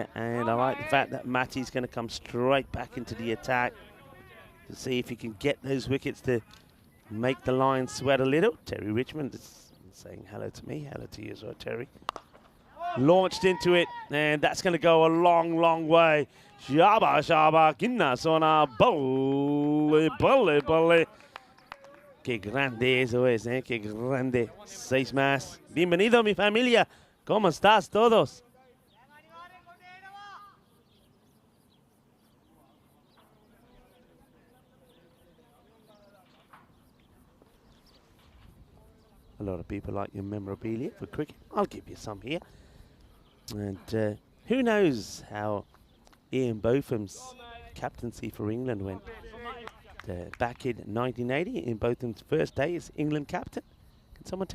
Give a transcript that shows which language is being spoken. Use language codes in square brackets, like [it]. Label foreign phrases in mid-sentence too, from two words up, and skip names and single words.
[en] And I like the fact that Matty's going to come straight back into the attack to see if he can get those wickets to make the line sweat a little. Terry Richmond is saying hello to me. Hello to you as well, Terry. Launched into it, and that's going to go a long, long way. [pa] ਸ਼ਾਵਾ, ਸ਼ਾਵਾ, ਕਿੰਨਾ ਸੋਹਣਾ, ਬੋਲੇ, ਬੋਲੇ, ਬੋਲੇ. [es] Qué grande eso es, qué grande. 6 más. Bienvenido, mi familia. ¿Cómo estás todos? [en] A lot of people like your memorabilia for cricket. I'll give you some here. And who knows how Ian Botham's captaincy for England went. Back in 1980, Ian Botham's first day as England captain.